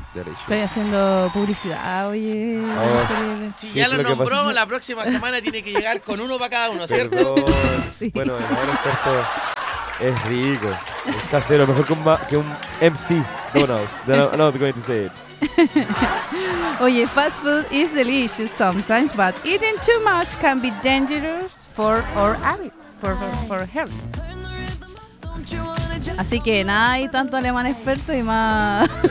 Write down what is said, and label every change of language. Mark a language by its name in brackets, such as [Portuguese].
[Spanish] Delicioso. Estoy haciendo publicidad, oye. Si ya lo nombró, pasa, la próxima semana tiene que llegar con uno para cada uno, ¿cierto? Sí. Bueno, el alemán experto... Es rico, es casero, mejor que un MC Donuts. [English] No, I'm going to say it. Oye, fast food is delicious sometimes, but eating too much can be dangerous for our habits, for health. [Spanish] Así que nada, hay tanto alemán experto y más...